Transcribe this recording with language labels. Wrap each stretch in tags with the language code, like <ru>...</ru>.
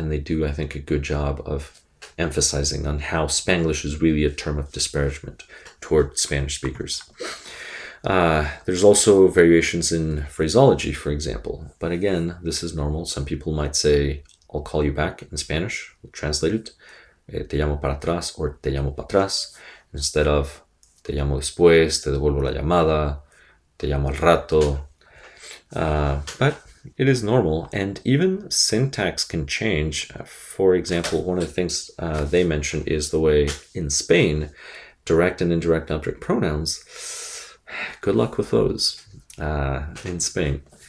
<en>And they do, I think, a good job of emphasizing on how Spanglish is really a term of disparagement toward Spanish speakers. There's also variations in phraseology, for example. But again, this is normal. Some people might say, I'll call you back in Spanish. We'll translate it.</en> <es>Te llamo para atrás or te llamo para atrás. Instead of te llamo después, te devuelvo la llamada, te llamo al rato.</es> <en>But it is normal, and even syntax can change. For example, one of the things they mention is the way in Spain, direct and indirect object pronouns, good luck with those in Spain.</en>